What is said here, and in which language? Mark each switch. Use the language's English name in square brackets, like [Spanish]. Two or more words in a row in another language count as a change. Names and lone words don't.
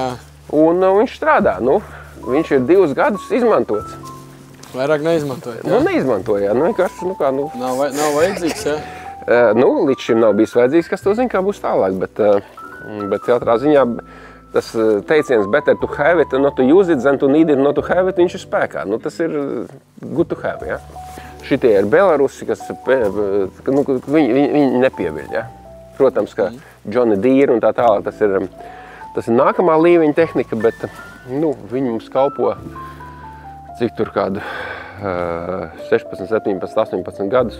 [Latvian] Un viņš strādā. Viņš ir 2 gadus izmantots. Vairāk neizmantojat, jā? Neizmantoja, vienkārši, Nav vajadzīgs, jā? Līdz šim nav bijis vajadzīgs, kas to zina, kā būs tālāk, bet katrā ziņā tas teiciens [English] better to have it, not to use it, than to need it, not to have it, [Latvian] viņš ir spēkā. Tas ir [English] good to have, [Latvian] jā? Šitie ir Belarusi, kas, viņi nepieviļ, jā? Protams, ka Johnny Deere un tā tālāk, tas ir nākamā līmeņa tehnika, bet viņi mums kalpo, cik tur kādu 16, 17, 18 gadus.